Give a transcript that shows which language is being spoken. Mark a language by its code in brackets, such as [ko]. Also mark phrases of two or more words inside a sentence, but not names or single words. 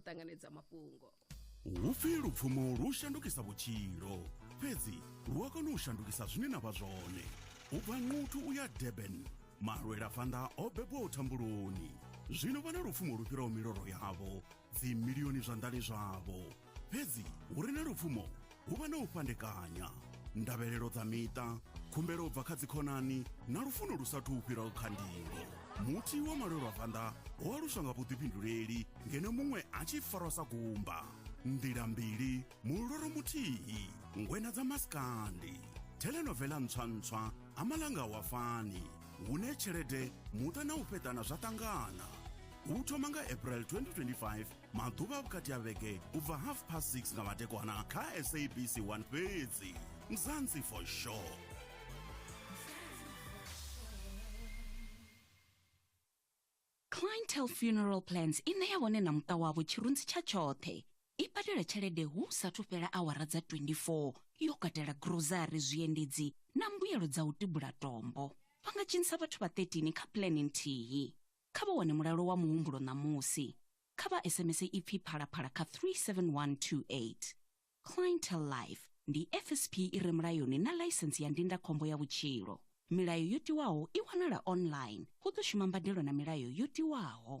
[ve] tanganedza mafhungo. Ufiri upfumo rushandukisa butshilo fhedzi ruwakona ushandukisa zwine na vha zwone ubva nqutu uya Durban marwela fanda obebwa uthambuloni zwino vana rupfumo rufiraho miloro yavo dzimiliyoni zwa ndale zvavo fhedzi uri na rupfumo uva na ufandekanya ndavhelelo dza mita khumbelo ubva kha dzikhonani na lufuno lusathu ufhiraho kha ndingo muti wa malwelo a fanda waluswa nga vhuḓifhinduleli ngeno muṅwe a tshi farwa sa gumba ndila mbili muloro muthihi ngwena dza maskandi telenovela ntswa amalanga wafani hune tshelede muta na u fheṱana zwa ṱangana u thoma nga April 2025 maḓuvha vhukati ha vhege u bva 6:30 nga madekwana kha SABC 1 fhedzi Mzansi [en] for sure. [ve] Clientele Funeral Plans ine ya vhone na muṱa wavho tshirunzi tsha tshoṱhe i badela tshelede hu sathu fhela awara dza 24 yo katela grocery zwiendedzi na mbuyelo dza u tibula tombo vha nga dzhenisa vhathu vha 13 kha plan nthihi kha vha wane mulalo wa muhumbulo ṋamusi kha vha SMS ipfi phalaphala kha 37128 Clientele Life ndi FSP i re mulayoni na license ya ndindakhombo ya vhutshilo milayo yo tiwaho i wanala online hu ḓo shuma mbadelo na milayo yo tiwaho.